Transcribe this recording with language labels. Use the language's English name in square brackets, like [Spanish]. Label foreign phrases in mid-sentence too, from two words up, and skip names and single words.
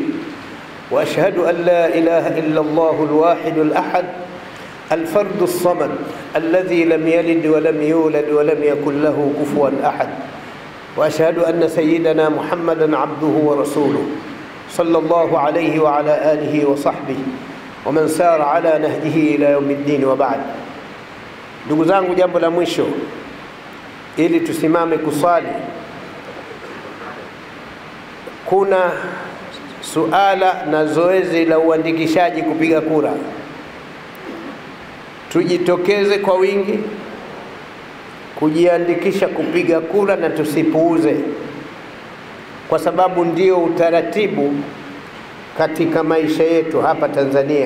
[Arabic] وأشهد أن لا إله إلا الله الواحد الأحد الفرد الصمد الذي لم يلد ولم يولد ولم يكن له كفوا أحد. وأشهد أن سيدنا محمدا عبده ورسوله صلى الله عليه وعلى آله وصحبه ومن سار على نهجه إلى يوم الدين وبعد. [Swahili] Ndugu zangu, jambo la mwisho ili tusimame kusali, kuna suala na zoezi la uandikishaji kupiga kura. Tujitokeze kwa wingi kujiandikisha kupiga kura na tusipuuze, kwa sababu ndio utaratibu katika maisha yetu hapa Tanzania.